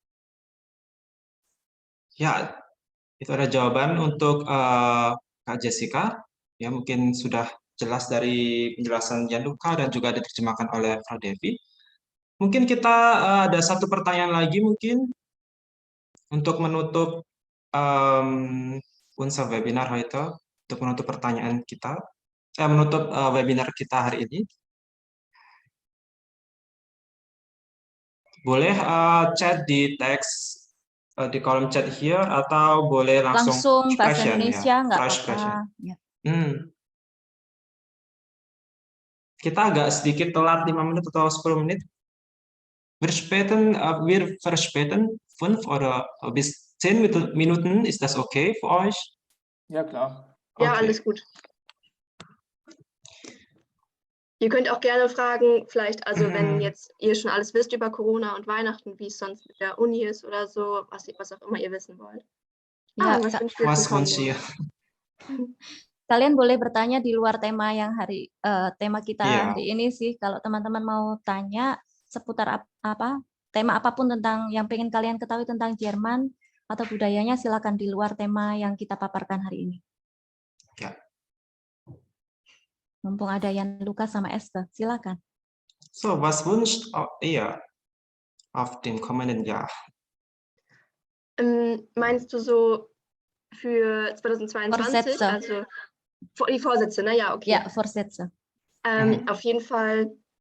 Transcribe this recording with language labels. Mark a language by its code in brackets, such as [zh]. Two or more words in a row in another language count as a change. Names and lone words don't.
[id] Ya, itu ada jawaban untuk Kak Jessica. Ya, mungkin sudah jelas dari penjelasan Yanluca dan juga diterjemahkan oleh Frau Devi. Mungkin kita ada satu pertanyaan lagi mungkin untuk menutup [de] unser webinar heute, [id] untuk menutup pertanyaan kita, menutup webinar kita hari ini. Boleh chat di teks di kolom chat here atau boleh langsung bahasa [de] sprechen, [id] Indonesia ya. nggak [de] Sprechen. [id] apa-apa. Ya. Kita agak sedikit telat 5 menit atau 10 menit. [de] Wir verspäten 5 oder bis 10 Minuten. Ist das okay für euch? Ja, klar. Ja, Okay. alles gut. Ihr könnt auch gerne fragen, vielleicht, also wenn jetzt ihr schon alles wisst über Corona und Weihnachten, wie es sonst mit der Uni ist oder so, was auch immer ihr wissen wollt. Ja, was wünscht ihr zum Was kommenden wünscht ihr? Jahr? [id] kalian boleh bertanya di luar tema yang tema kita Iya. hari ini sih. Kalau teman-teman mau tanya seputar tema apapun tentang yang pengen kalian ketahui tentang Jerman atau budayanya, silakan di luar tema yang kita paparkan hari ini. [de] Ja. [id] Mumpung ada Jan Lukas sama Esther, silakan. [de] So, was wünscht ihr auf dem kommenden Jahr? Meinst du so für 2022? Vorsätze. Also die Vorsätze, ne? Ja, okay. Ja, Vorsätze. Auf jeden Fall.